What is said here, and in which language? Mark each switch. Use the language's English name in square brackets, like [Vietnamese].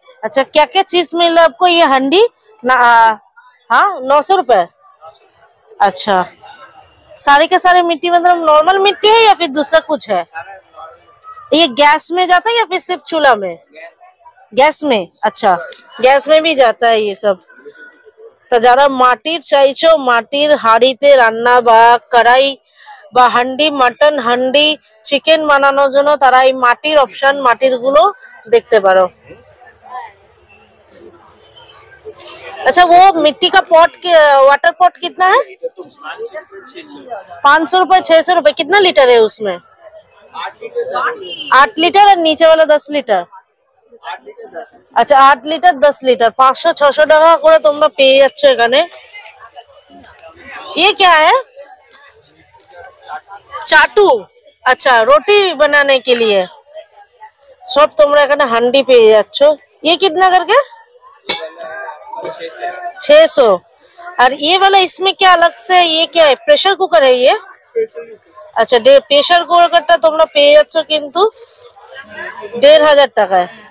[Hindi] अच्छा, क्या क्या चीज मिल रहा है आपको? ये हंडी ना, हाँ 900 रुपए। अच्छा, सारे के सारे मिट्टी मतलब नॉर्मल मिट्टी है या फिर दूसरा कुछ है? ये गैस में जाता है या फिर सिर्फ चूल्हा में? गैस में। अच्छा, गैस में भी जाता है ये सब। [Bangla] तो যারা মাটির চাইছো, মাটির হাঁড়িতে রান্না বা কড়াই বা হান্ডি, মাটন হান্ডি, চিকেন বানানোর জন্য তারা এই মাটির অপশন, মাটির গুলো দেখতে পারো। [Hindi] अच्छा, वो मिट्टी का पॉट, वाटर पॉट कितना है? 500 रुपए, 600 रुपए। कितना लीटर है उसमें? 8 लीटर और नीचे वाला 10 लीटर। अच्छा, 8 लीटर 10 लीटर [Bangla] 500-600 টাকা করে তোমরা পেয়ে যাচ্ছ এখানে। [Hindi] ये क्या है? चाटू। अच्छा, रोटी बनाने के लिए सब [Bangla] তোমরা এখানে হান্ডি পেয়ে যাচ্ছ। [Hindi] ये कितना करके? 600। और ये वाला इसमें क्या अलग से, ये क्या है? प्रेशर कुकर है ये? [Bangla] अच्छा, प्रेशर कुकरটা তোমরা পেয়ে যাচ্ছ কিন্তু 1500 টাকায়।